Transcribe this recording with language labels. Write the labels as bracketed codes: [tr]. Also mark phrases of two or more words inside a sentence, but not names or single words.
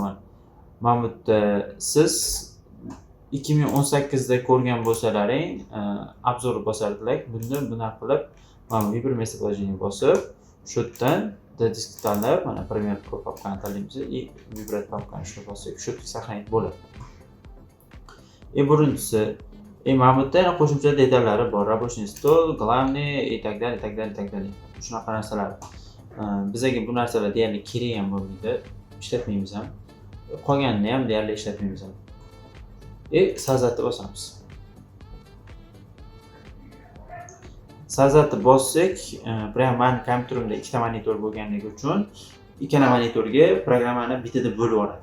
[uz] Mana bu yerda siz 2018 da ko'rgan bo'lsalaring, obzor bosardilar. Bunda bunaqa qilib mana bu bir mesajini bosib, shu yerdan disk tanlab, mana Premiere Pro papkani tanlaymiz va Vibrat papkani shuni bossak, shu yerga saqlanib bo'ladi. Birinchisi, mana bu yerda qo'shimcha detallari bor. [ru] Рабочий стол, главный и так далее, так далее, так далее. [uz] Shunaqa narsalar. Bizga bu narsalar deyarli kerak ham bo'lmaydi. Ishlatmaymiz ham. Qolganini ham deyarli ishlatmaymiz ham. Sazatni bosamiz. Sazatni bossak, prям men kompyuterimda ikkita monitor bo'lganligi uchun ikkala monitorga programmani bitada bo'lib yuboradi.